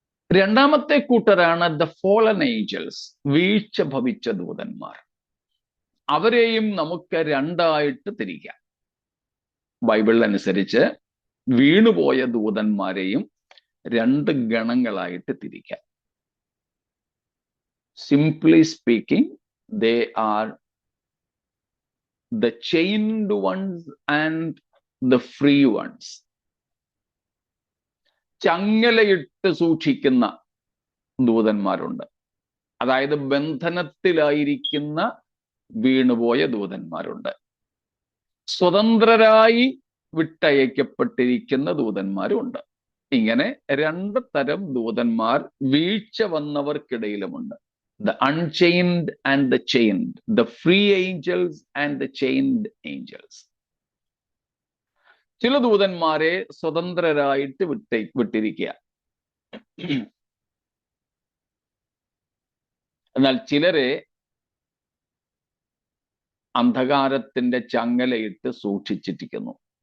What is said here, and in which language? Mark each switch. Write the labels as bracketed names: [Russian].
[Malayalam] രണ്ടാമത്തെ കൂട്ടരാണ് [English] the fallen angels, [Malayalam] വീഴ്ച ഭവിച്ച ദൂതന്മാർ. അവരെയും നമുക്ക് രണ്ടായിട്ട് തിരിക്കാം. ബൈബിൾ അനുസരിച്ച് വീണുപോയ ദൂതന്മാരെയും രണ്ട് ഗണങ്ങളായിട്ട് തിരിക്കാം. [English] Simply speaking, they are the chained ones and the free ones. [Malayalam] ചങ്ങലയിട്ട് സൂക്ഷിക്കുന്ന ദൂതന്മാരുണ്ട്, അതായത് ബന്ധനത്തിലായിരിക്കുന്ന വീണുപോയ ദൂതന്മാരുണ്ട്. സ്വതന്ത്രരായി വിട്ടയക്കപ്പെട്ടിരിക്കുന്ന ദൂതന്മാരുണ്ട്. ഇങ്ങനെ രണ്ട് തരം ദൂതന്മാർ വീഴ്ച വന്നവർക്കിടയിലുമുണ്ട്. [English] The unchained and the chained, the free angels and the chained angels. [Malayalam] ചില ദൂതന്മാരെ സ്വതന്ത്രരായിട്ട് വിട്ടിരിക്കുക, എന്നാൽ ചിലരെ അന്ധകാരത്തിന്റെ ചങ്ങലയിട്ട് സൂക്ഷിച്ചിരിക്കുന്നു.